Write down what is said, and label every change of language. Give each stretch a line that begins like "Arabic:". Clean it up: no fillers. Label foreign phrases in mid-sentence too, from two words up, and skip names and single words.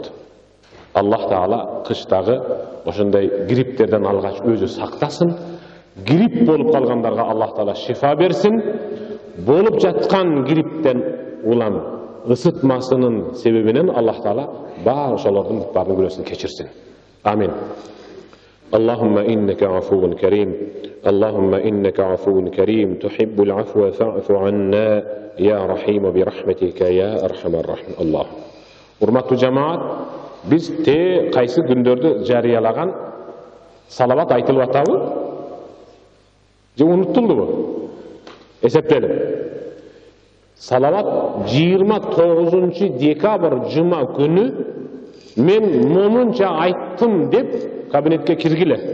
Kyrgyz: Аллах Таала кыштагы ошондой грипптерден алгач өзү сактасын. Грипп болуп калгандарга Аллах Таала шифа берсин. Болуп жаткан грипптен улам ысытмасынын себебинен Аллах Таала бар ошолордун баардык күнөөсүн кечирсин. Амин.
Arabic: اللهم إنك عفو كريم اللهم إنك عفو كريم تحب العفو فاعف عنا يا رحيم برحمتك يا أرحم الراحمين. الله.
Kyrgyz: Урматтуу жамаат, биз кайсы күндөрдү жарыялаган салават айтылып атабы? Же унуттулдубу? Эсептелип. Салават 29 декабр жума күнү мен момунча айттым деп кабинетке киргиле.